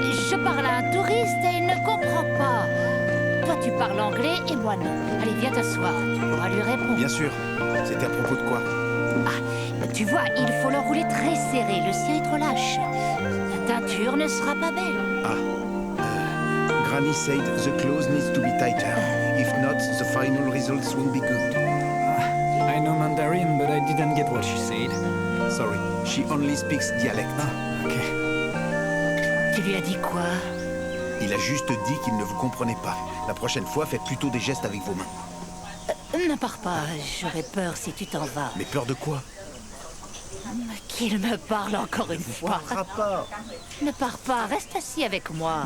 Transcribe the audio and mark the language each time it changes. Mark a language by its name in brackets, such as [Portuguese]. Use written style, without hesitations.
[French] Je parle à un touriste et il ne comprend pas. Toi, tu parles anglais et moi non. Allez, viens t'asseoir. Tu pourras lui répondre. Bien sûr. C'était à propos de quoi? Ah, tu vois, il faut l'enrouler très serré. Le sien est trop lâche. La teinture ne sera pas belle. [English] Granny said the clothes needs to be tighter. If not, the final results won't be good. I know Mandarin, but I didn't get what she said. Sorry, she only speaks dialect. Ok. [French] Tu lui as dit quoi? Il a juste dit qu'il ne vous comprenait pas. La prochaine fois, faites plutôt des gestes avec vos mains. Ne pars pas. J'aurais peur si tu t'en vas. Mais peur de quoi? Qu'il me parle encore une fois. Pas. Ne pars pas. Reste assis avec moi.